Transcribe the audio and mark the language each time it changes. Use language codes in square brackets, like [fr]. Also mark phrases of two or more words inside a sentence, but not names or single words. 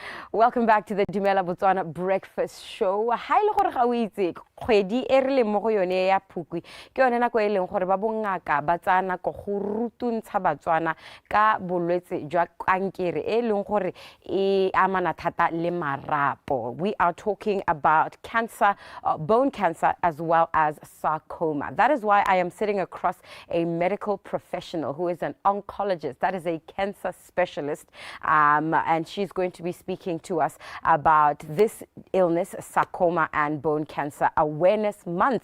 [en] Welcome back to the DUMELA BOTSWANA Breakfast Show. [tn] Ha ile gore ga o itse kgwedi e re le mo go yone ya Phukwi ke yone nako e leng gore ba bongaka ba tsaya nako go rutuntsha batswana ka bolwetse jwa kankere e leng gore e amana thata le marapo. [en] We are talking about cancer, bone cancer, as well as sarcoma. That is why I am sitting across a medical professional who is an oncologist, that is a cancer specialist, and she's going to be speaking to us about this illness, sarcoma and bone cancer awareness month.